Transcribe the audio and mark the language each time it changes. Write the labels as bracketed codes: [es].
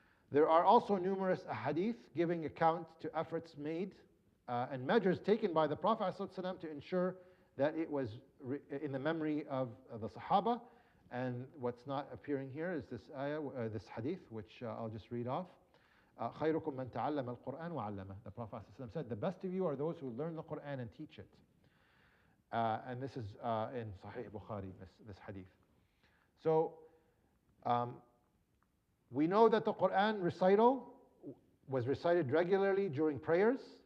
[en] There are also numerous ahadith giving account to efforts made and measures taken by the Prophet ﷺ to ensure that it was in the memory of the Sahaba. And what's not appearing here is this ayah, this hadith, which I'll just read off. [ar] خيركم من تعلم القرآن وعلمه. [en] The Prophet ﷺ said, the best of you are those who learn the Quran and teach it. And this is in Sahih Bukhari, this hadith. So we know that the Quran recital was recited regularly during prayers.